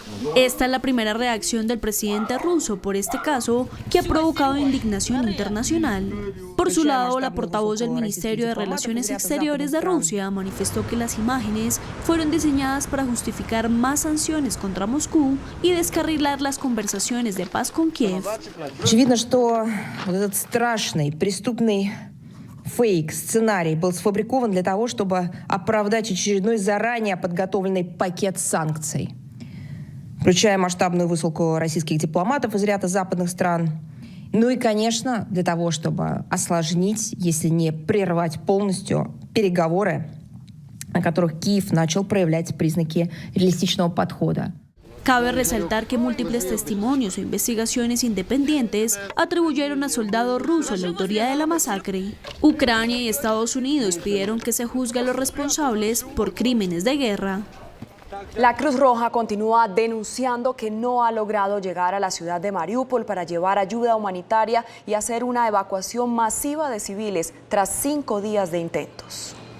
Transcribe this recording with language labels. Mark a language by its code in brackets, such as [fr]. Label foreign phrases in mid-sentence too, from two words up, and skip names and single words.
[es] Esta es la primera reacción del presidente ruso por este caso, que ha provocado indignación internacional. Por su lado, la portavoz del Ministerio de Relaciones Exteriores de Rusia manifestó que las imágenes fueron diseñadas para justificar más sanciones contra Moscú y descarrilar las conversaciones de paz con Kiev. [ru] Очевидно, что вот этот страшный преступный фейк, сценарий был сфабрикован для того, чтобы оправдать очередной заранее подготовленный пакет санкций, включая масштабную высылку российских дипломатов из ряда западных стран. Ну и, конечно, для того, чтобы осложнить, если не прервать полностью, переговоры, на которых Киев начал проявлять признаки реалистичного подхода. [es] Cabe resaltar que múltiples testimonios o investigaciones independientes atribuyeron a soldados rusos la autoría de la masacre. Ucrania y Estados Unidos pidieron que se juzgue a los responsables por crímenes de guerra. La Cruz Roja continúa denunciando que no ha logrado llegar a la ciudad de Mariúpol para llevar ayuda humanitaria y hacer una evacuación masiva de civiles tras 5 días de intentos.